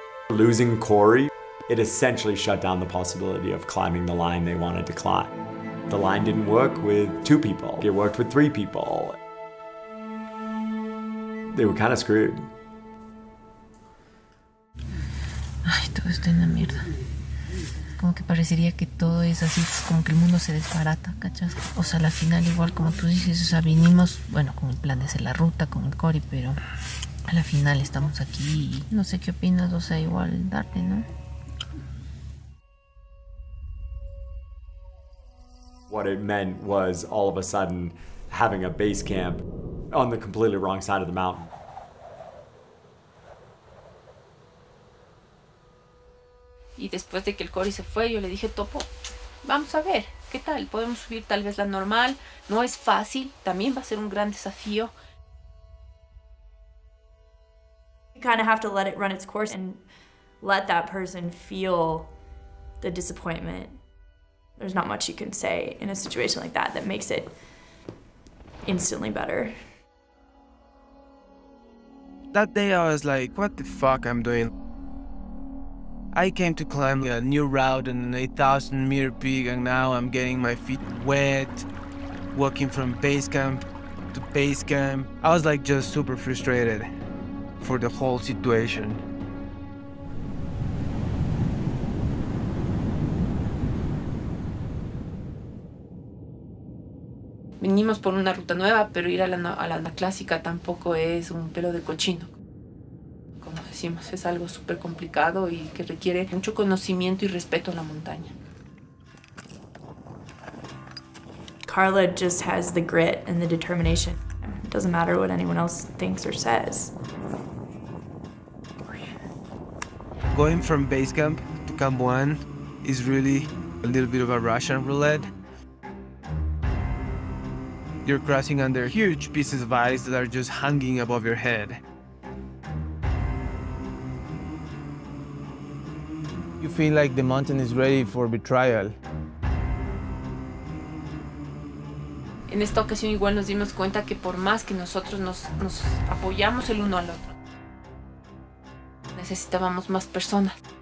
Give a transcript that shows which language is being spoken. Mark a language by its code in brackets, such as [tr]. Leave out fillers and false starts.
[en] Losing Cory, it essentially shut down the possibility of climbing the line they wanted to climb. The line didn't work with 2 people. It worked with 3 people. They were kind of screwed. [es] Ay, todo está en la mierda. Como que parecería que todo es así, como que el mundo se desbarata, ¿cachas? O sea, al final igual como tú dices, o sea, vinimos, bueno, con el plan de hacer la ruta, con el Cory, pero a la final estamos aquí y no sé qué opinas, o sea, igual darle, ¿no? [en] What it meant was all of a sudden having a base camp on the completely wrong side of the mountain. [es] Y después de que el Cory se fue, yo le dije, Topo, vamos a ver, ¿qué tal? Podemos subir tal vez la normal, no es fácil, también va a ser un gran desafío. [en] You kind of have to let it run its course and let that person feel the disappointment. There's not much you can say in a situation like that that makes it instantly better. That day I was like, what the fuck I'm doing? I came to climb a new route on an 8,000 meter peak and now I'm getting my feet wet, walking from base camp to base camp. I was like just super frustrated for the whole situation. [es] Vinimos por una ruta nueva, pero ir a la clásica tampoco es un pelo de cochino. Como decimos, es algo súper complicado y que requiere mucho conocimiento y respeto a la montaña. [en] Carla just has the grit and the determination. It doesn't matter what anyone else thinks or says. Going from base camp to Camp 1 is really a little bit of a Russian roulette. You're crossing under huge pieces of ice that are just hanging above your head. You feel like the mountain is ready for betrayal. [es] En esta ocasión igual nos dimos cuenta que por más que nosotros nos apoyamos el uno al otro, necesitábamos más personas.